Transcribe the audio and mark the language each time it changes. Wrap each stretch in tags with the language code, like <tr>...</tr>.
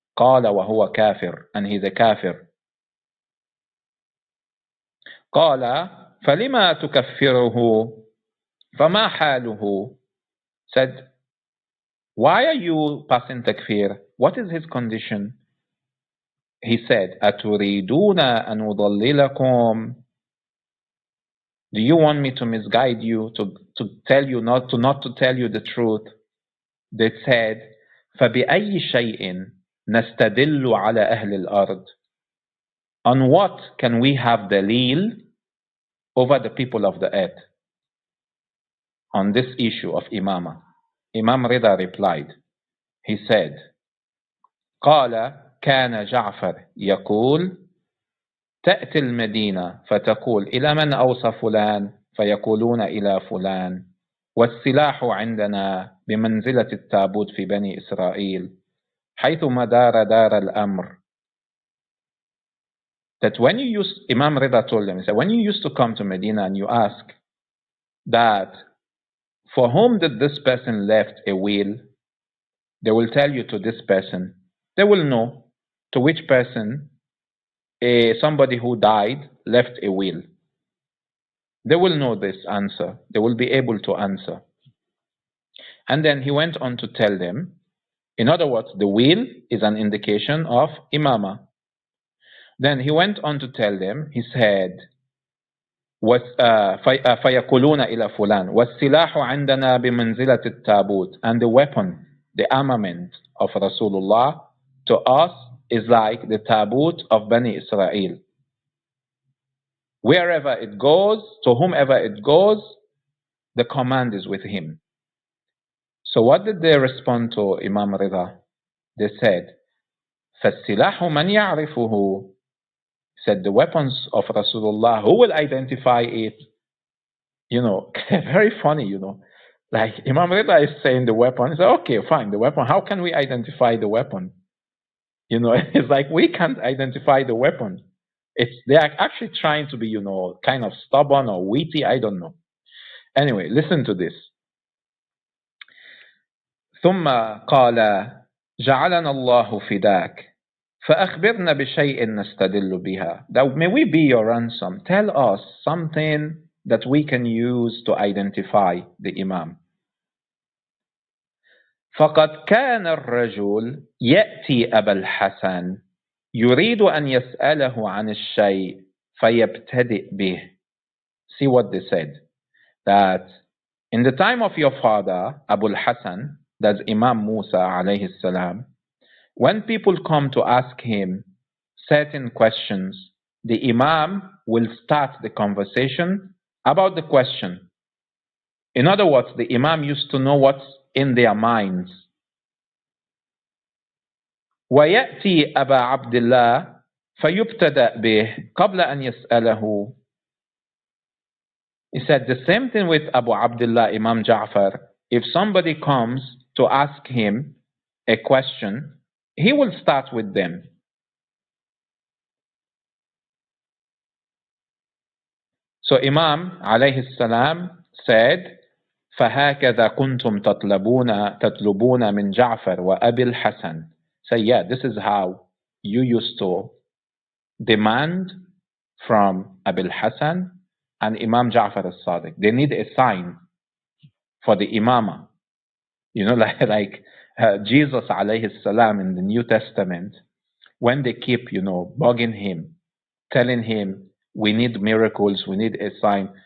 <ar>قَالَ وَهُوَ كَافِرٌ,</ar> <en>and he's a kafir.</en> <ar>قَالَ فَلِمَا تُكَفِّرُهُ فَمَا حَالُهُ,</ar> <en>Said, why are you passing takfir? What is his condition? He said,</en> <ar>أتريدون أن أضللكم?</ar> <en>Do you want me to misguide you, to tell you not to tell you the truth? They said,</en> <ar>فبأي شيء نستدل على أهل الأرض?</ar> <en>On what can we have dalil over the people of the earth on this issue of Imamah? Imam Rida replied, he said,</en> <ar>قال كان جعفر يقول تأتي المدينة فتقول إلى من أوصى فلان فيقولون إلى فلان والسلاح عندنا بمنزلة التابوت في بني إسرائيل حيثما دار الأمر.</ar> <en>That when you used, Imam Rida told them, he said, when you used to come to Medina and you ask that for whom did this person left a will, they will tell you to this person. They will know to which person somebody who died left a will. They will know this answer. They will be able to answer. And then he went on to tell them, in other words, the will is an indication of Imamah. Then he went on to tell them, he said,</en> <ar>فَيَقُولُونَ إِلَى فُلَانٍ وَالسِّلَاحُ عِنْدَنَا بِمَنْزِلَةِ التَّابُوتِ.</ar> <en>And the weapon, the armament of Rasulullah to us is like the tabut of Bani Israel. Wherever it goes, to whomever it goes, the command is with him. So what did they respond to Imam Rida? They said,</en> <ar>فَالسِّلَاحُ مَنْ يَعْرِفُهُ.</ar> <en>Said the weapons of Rasulullah, who will identify it? You know, very funny, you know. Like Imam Rida is saying the weapon. He said, okay, fine, the weapon. How can we identify the weapon? You know, it's like we can't identify the weapon. They are actually trying to be, you know, kind of stubborn or witty. I don't know. Anyway, listen to this.</en> <ar>ثم قال جعلنا الله فداك فأخبرنا بشيء نستدل بها.</ar> <en>That may we be your ransom. Tell us something that we can use to identify the Imam.</en> <ar>فقد كان الرجل يأتي أبا الحسن يريد أن يسأله عن الشيء فيبتدئ به.</ar> <en>See what they said. That in the time of your father, Abu al-Hasan, that's Imam Musa alayhi salam, when people come to ask him certain questions, the Imam will start the conversation about the question. In other words, the Imam used to know what's in their minds.</en> <ar>ويأتي أبا عبد الله فيبتدأ به قبل أن يسأله.</ar> <en>He said the same thing with Abu Abdullah, Imam Ja'far. If somebody comes to ask him a question, he will start with them. So Imam alayhi salam said,</en> <ar>فهكذا كنتم تطلبون من جعفر وأبي الحسن.</ar> <en>So yeah, this is how you used to demand from Abil Hasan and Imam Ja'far al-Sadiq. They need a sign for the Imamah. You know, like Jesus alayhi salam in the New Testament, when they keep, you know, bugging him, telling him, we need miracles, we need a sign.</en>